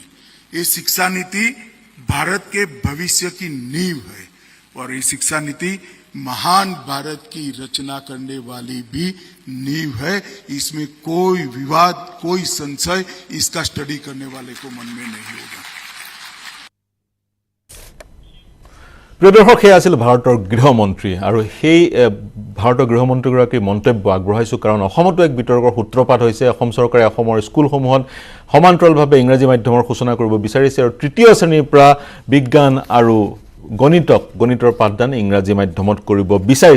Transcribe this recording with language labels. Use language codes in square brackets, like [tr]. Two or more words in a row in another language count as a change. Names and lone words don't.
[hi] ये शिक्षा नीति भारत के भविष्य की नींव है और ये शिक्षा नीति महान भारत की रचना करने वाली भी नींव है। इसमें कोई विवाद, कोई संशय इसका स्टडी करने वाले को मन में नहीं होगा। [as] প্ৰিয় দৰ্শক, সেয়া আছিল ভাৰতৰ গৃহমন্ত্ৰী আৰু সেই ভাৰতৰ গৃহমন্ত্ৰীগৰাকীৰ মন্তব্য আগবঢ়াইছোঁ কাৰণ অসমতো এক বিতৰ্কৰ সূত্ৰপাত হৈছে। অসম চৰকাৰে অসমৰ স্কুলসমূহত সমান্তৰালভাৱে ইংৰাজী মাধ্যমৰ সূচনা কৰিব বিচাৰিছে আৰু তৃতীয় শ্ৰেণীৰ পৰা বিজ্ঞান আৰু গণিতৰ পাঠদান ইংৰাজী মাধ্যমত কৰিব বিচাৰিছে।